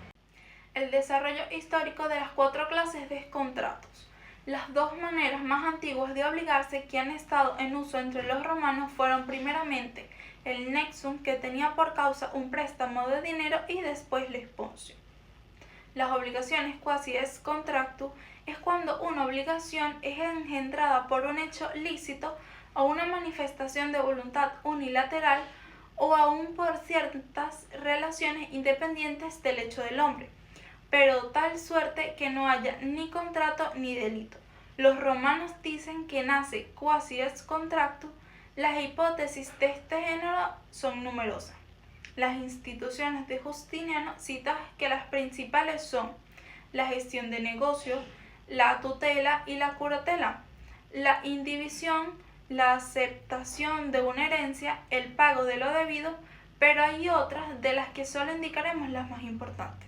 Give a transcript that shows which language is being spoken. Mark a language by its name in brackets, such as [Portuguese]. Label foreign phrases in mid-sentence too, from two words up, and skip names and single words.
[Spanish] El desarrollo histórico de las 4 clases de contratos. Las 2 maneras más antiguas de obligarse que han estado en uso entre los romanos fueron primeramente el nexum, que tenía por causa un préstamo de dinero, y después la sponsio. Las obligaciones [Latin] quasi ex contractu [Spanish] es cuando una obligación es engendrada por un hecho lícito o una manifestación de voluntad unilateral o aún por ciertas relaciones independientes del hecho del hombre, pero tal suerte que no haya ni contrato ni delito. Los romanos dicen que nace [Latin] quasi ex contractu. [Spanish] Las hipótesis de este género son numerosas. Las instituciones de Justiniano citan que las principales son la gestión de negocios, la tutela y la curatela, la indivisión, la aceptación de una herencia, el pago de lo debido, pero hay otras de las que solo indicaremos las más importantes.